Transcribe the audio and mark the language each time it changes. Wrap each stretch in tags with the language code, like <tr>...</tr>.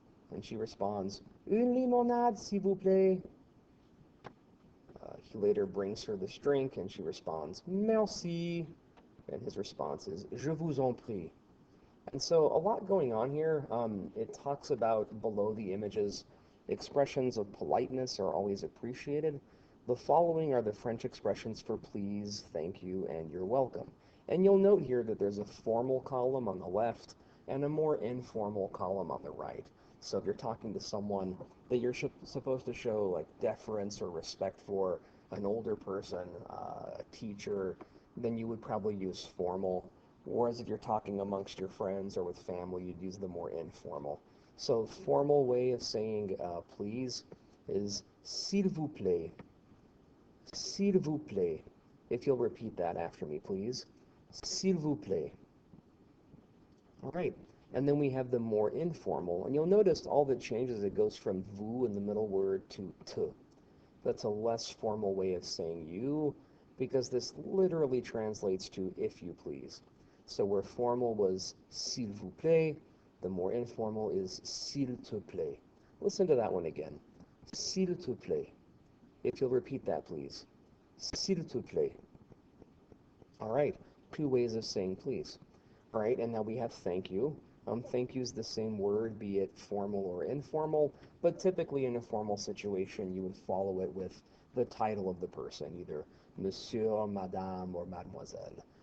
<en>And she responds,</en> <fr>Une limonade, s'il vous plaît.</fr> <en>He later brings her this drink, and she responds, Merci. And his response is,</en> <fr>Je vous en prie.</fr> <en>And so a lot going on here. It talks about below the images, expressions of politeness are always appreciated. The following are the French expressions for please, thank you, and you're welcome. And you'll note here that there's a formal column on the left and a more informal column on the right. So if you're talking to someone that you're supposed to show like deference or respect for, an older person, a teacher, then you would probably use formal. Whereas if you're talking amongst your friends or with family, you'd use the more informal. So formal way of saying please is</en> <fr>s'il vous plaît, s'il vous plaît.</fr> <en>If you'll repeat that after me, please.</en> <fr>S'il vous plaît.</fr> <en>All right. And then we have the more informal. And you'll notice all the changes. It goes from vous in the middle word to te. That's a less formal way of saying you, because this literally translates to if you please. So where formal was</en> <fr>s'il vous plaît,</fr> <en>the more informal is</en> <fr>s'il te plaît.</fr> <en>Listen to that one again.</en> <fr>S'il te plaît.</fr> <en>If you'll repeat that, please.</en> <fr>S'il te plaît.</fr> <en>All right, two ways of saying please. All right, and now we have thank you. Thank you is the same word, be it formal or informal, but typically in a formal situation, you would follow it with the title of the person, either Monsieur, Madame, or Mademoiselle.</en>